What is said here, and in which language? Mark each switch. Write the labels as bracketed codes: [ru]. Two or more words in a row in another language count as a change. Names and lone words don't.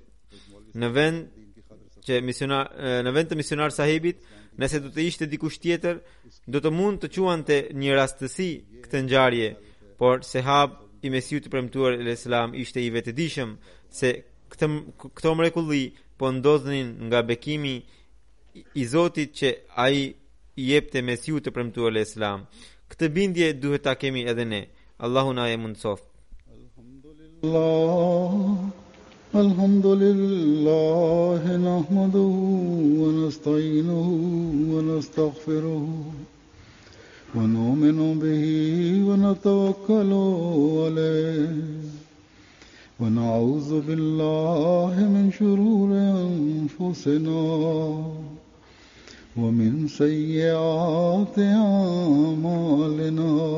[sq] Në vend të misionar sahibit, nëse do të ishte dikush tjetër, do të mund të quante një rastësi këtë ngjarje, por sahab i Mesiut të premtuar [ar] عليه السلام [sq] ishte i vetëdijshëm se këto mrekulli po ndodhin nga bekimi i Zotit që ai i jepte Mesiut të premtuar [ar] عليه السلام. [sq] Këtë bindje duhet ta kemi edhe ne. Allahu na e mundsoft. [ar] الحمد لله نحمده ونستعينه ونستغفره ونؤمن به ونتوكل عليه ونعوذ بالله من شرور أنفسنا ومن سيئات أعمالنا